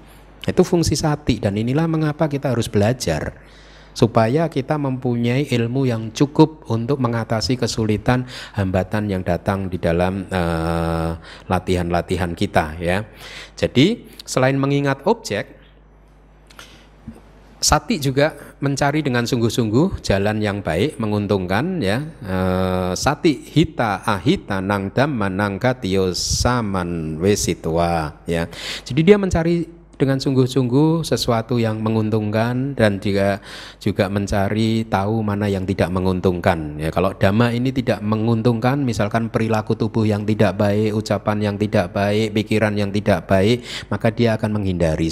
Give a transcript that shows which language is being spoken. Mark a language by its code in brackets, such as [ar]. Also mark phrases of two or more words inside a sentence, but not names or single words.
[id] Itu fungsi sati, dan inilah mengapa kita harus belajar supaya kita mempunyai ilmu yang cukup untuk mengatasi kesulitan hambatan yang datang di dalam latihan-latihan kita, ya. Jadi selain mengingat objek, sati juga mencari dengan sungguh-sungguh jalan yang baik, menguntungkan, ya. [pi] Sati hita ahita nang dhamma nang gatiyo saman wesitwa, [id] ya. Jadi dia mencari dengan sungguh-sungguh sesuatu yang menguntungkan, dan juga mencari tahu mana yang tidak menguntungkan. Ya, kalau dhamma ini tidak menguntungkan, misalkan perilaku tubuh yang tidak baik, ucapan yang tidak baik, pikiran yang tidak baik, maka dia akan menghindari.